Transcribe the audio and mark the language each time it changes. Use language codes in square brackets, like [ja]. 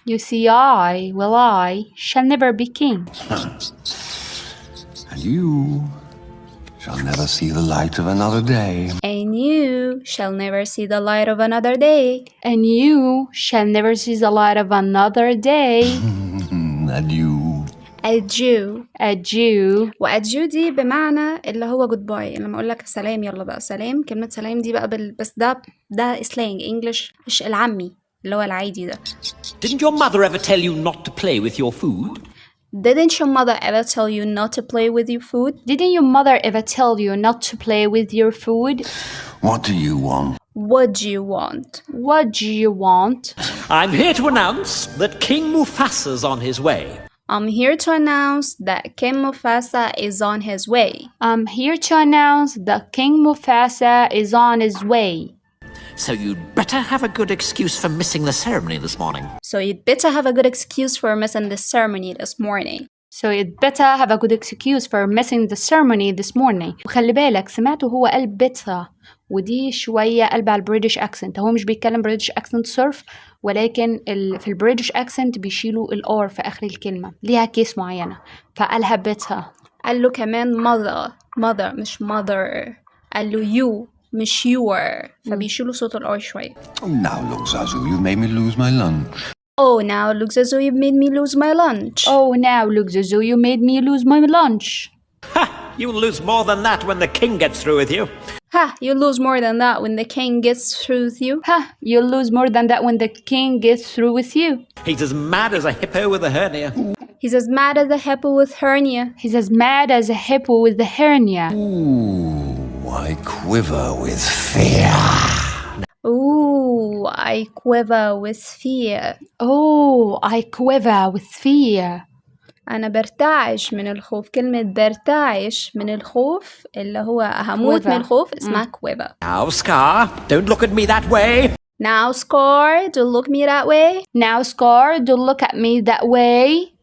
[en] You see, I shall never be king. And you shall never see the light of another day. And you shall never see the light of another day. And you shall never see the light of another day. [fr] Adieu. adieu. [ar] وadieu دي بمعنى اللي هو جود باي، لما اقول لك سلام يلا بقى سلام. كلمة سلام دي بقى بس ده سلانج انجلش مش العامي اللي هو العادي ده. [en] Didn't your mother ever tell you not to play with your food? Didn't your mother ever tell you not to play with your food? Didn't your mother ever tell you not to play with your food? What do you want? What do you want? What do you want? I'm here to announce that King Mufasa's on his way. I'm here to announce that King Mufasa is on his way. I'm here to announce that King Mufasa is on his way. So you'd better have a good excuse for missing the ceremony this morning. So you'd better have a good excuse for missing the ceremony this morning. So you'd better have a good excuse for missing the ceremony this morning. [ar] وخلي بالك سمعته هو قال better، ودي شوية قلب على البريتش اكسنت. هو مش بيتكلم بريتش اكسنت صرف، ولكن في البريتش اكسنت بيشيلوا الار في اخر الكلمة، ليها كيس معينة، فقالها better. قال له كمان mother مش mother، قال له you مش your، فبيشيلوا صوت الار شوية. [en] Now look, Zazu, you made me lose my lunch. Oh, now look Zazu, you made me lose my lunch. Oh, now look Zazu, you made me lose my lunch. Ha! You'll lose more than that when the king gets through with you. Ha! You'll lose more than that when the king gets through with you. Ha! You'll lose more than that when the king gets through with you. He's as mad as a hippo with a hernia. He's as mad as a hippo with hernia. He's as mad as a hippo with the hernia. Ooh, I quiver with fear. Ooh, I quiver with fear. Oh, I quiver with fear. [ar] أنا برتعش من الخوف. كلمة برتعش من الخوف اللي هو هموت من الخوف اسمها quiver. [en] Now, Scar, don't look at me that way. Now, Scar, don't look me that way. Now, Scar, don't look at me that way.